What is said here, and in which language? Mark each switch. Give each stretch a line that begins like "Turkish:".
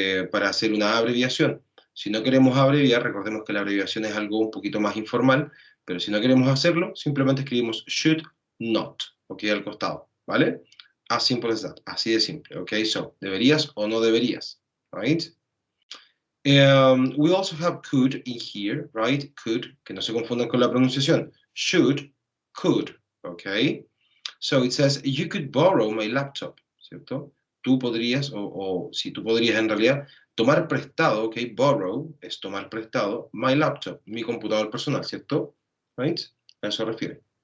Spanish: Para hacer una abreviación. Si no queremos abreviar, recordemos que la abreviación es algo un poquito más informal, pero si no queremos hacerlo, simplemente escribimos should not, ¿ok? Al costado, ¿vale?
English: As simple as that,
Spanish: así de simple, ¿ok? So, deberías o no deberías, right?
English: We also have could in here, right?
Spanish: Could, que no se confundan con la pronunciación. Should, could, ¿ok?
English: So it says, you could borrow my laptop,
Spanish: ¿cierto? Tú podrías, o si tú podrías en realidad, tomar prestado, ¿ok? Borrow es tomar prestado, my laptop, mi computador personal, ¿cierto? Right? A eso refiere.